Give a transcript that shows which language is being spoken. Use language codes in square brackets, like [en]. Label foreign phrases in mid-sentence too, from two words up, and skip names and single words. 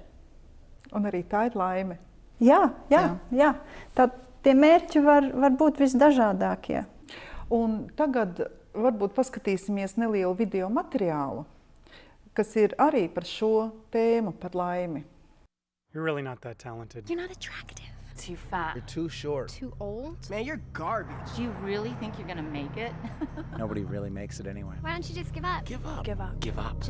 [lv] Un arī tā ir laime. Jā. Tā, tie mērķi var būt visdažādākie. Un tagad varbūt paskatīsimies nelielu video materiālu, kas ir arī par šo tēmu, par laimi. [en] You're really not that talented. You're not attractive. Too fat. You're too short. Too old. Man, you're garbage. Do you really think you're gonna make it? Nobody really makes it anyway. Why don't you just give up? Give up. Give up. Give up.